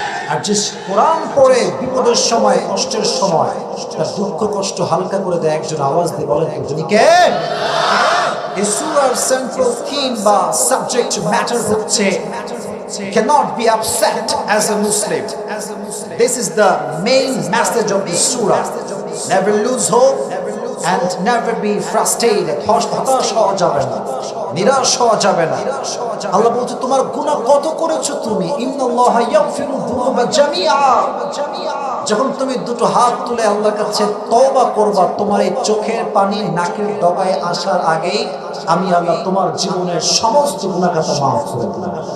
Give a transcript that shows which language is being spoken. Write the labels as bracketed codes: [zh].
[bn] আর যে কোরআন পড়ে বিপদের সময়, কষ্টের সময় তার দুঃখ কষ্ট হালকা করে দেয়, একজন আওয়াজ দিয়ে বলেন একজনই কে? এই সূরার সেন্ট্রাল থিম বা সাবজেক্ট ম্যাটার হচ্ছে [en] cannot be upset as a Muslim. This is the main message of this surah. Never lose hope and never be frustrated. [bn] হতাশ হওয়া যাবে না, নিরাশ হওয়া যাবে না। আল্লাহ বলছে তোমার গুনাহ কত করেছো তুমি, [ar] ইন্নাল্লাহা ইয়াগফিরু যুনুবা জামিআ। [bn] যখন তুমি দুটো হাত তুলে আল্লাহর কাছে তওবা করবা, তোমার এই চোখের পানি নাকের ডগায় আসার আগেই আমি আল্লাহ তোমার জীবনের সমস্ত গুনাহ খাতা মাফ করে দেব।